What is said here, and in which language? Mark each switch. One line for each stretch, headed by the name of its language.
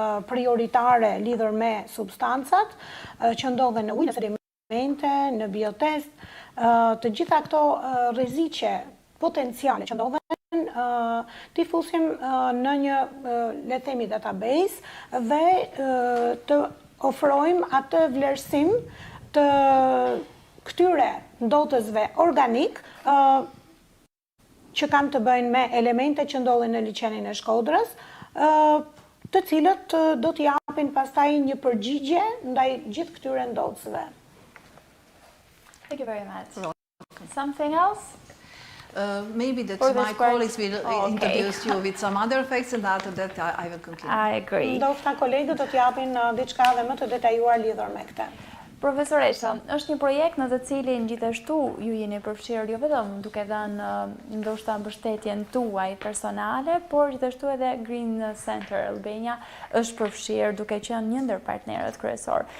Albanian: prioritare lidhur me substancat që ndodhen në ujë, në sedimente, në biotest, të gjitha këto rreziqe potenciale që ndodhen t'i fusim në një, le të themi, database dhe të ofrojmë atë vlerësim të këtyre ndotësve organik që kanë të bëjnë me elemente që ndodhen në liçenin e Shkodrës, të cilët do t'i japin pastaj një përgjigje ndaj gjithë këtyre ndotësve.
English: Thank you very much. Something else? Maybe that my colleagues will introduce you with some other facts, and after that I will conclude. I agree.
Albanian: Ndoshta kolegët do t'japin diçka edhe më të detajuar lidhur me këtë. Profesoresha, është një projekt në të cilin gjithashtu ju jeni përfshirë jo vetëm duke dhënë ndoshta mbështetjen tuaj personale, por gjithashtu edhe Green Center Albania është përfshirë duke qenë një ndër partnerët kryesor.